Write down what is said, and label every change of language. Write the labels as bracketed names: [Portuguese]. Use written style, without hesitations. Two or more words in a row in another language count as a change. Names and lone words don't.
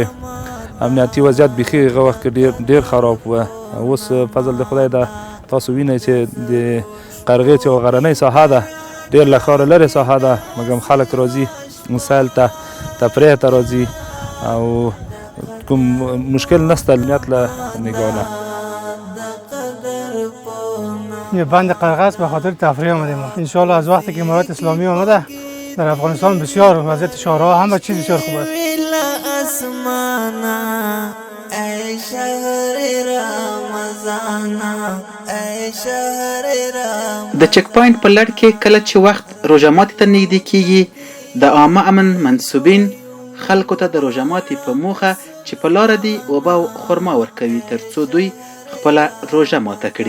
[Pashto] امنیتي وضعیت بیخي هغه وخت کې ډېر خراب و. اوس فضل د خدای ده تاسو وینئ چې د قرغې چې غرنۍ ساحه ده ډېر له ښاره لرې ساحه ده مګر خلک راځي سیل ته تفریح ته راځي او کوم مشکل نشته امنیت له نگاه نه. [Persian] یه بند قرغه به خاطر تفریح آمدیم. انشاءالله از وقتی که امارات اسلامی آمده در افغانستان بسیار وضعیت شهرها همه چیز بسیار خوب است. [Pashto] د چک پاینټ په لړ کې کله چې وخت روژه ماتي ته نږدې کیږي د عامه امن منصوبین خلکو ته د روژه ماتي په موخه چې په لاره دي اوبه او خرما ورکوي ترڅو دوی خپله روژه ماته کړي.